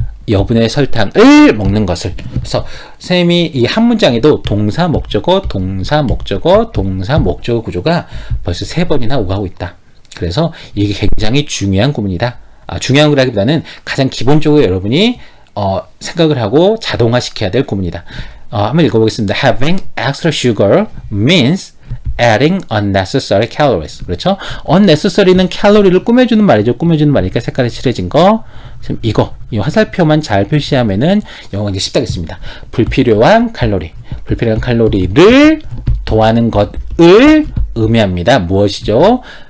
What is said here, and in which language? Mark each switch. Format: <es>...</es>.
<ko>여분의 설탕을 먹는 것을. 그래서 쌤이 이 한 문장에도 동사 목적어, 동사 목적어, 동사 목적어 구조가 벌써 3번이나 오가고 있다. 그래서 이게 굉장히 중요한 구문이다. 중요한 거라기보다는 가장 기본적으로 여러분이 생각을 하고 자동화시켜야 될 구문이다. 한번 읽어보겠습니다.</ko> <en>Having extra sugar means adding unnecessary calories.</en> <ko>그렇죠? unnecessary는 칼로리를 꾸며주는 말이죠. 꾸며주는 말이니까 색깔이 칠해진 거. 지금 이 화살표만 잘 표시하면은 영어가 이제 쉽다겠습니다. 불필요한 칼로리를 더하는 것을 의미합니다. 무엇이죠?</ko>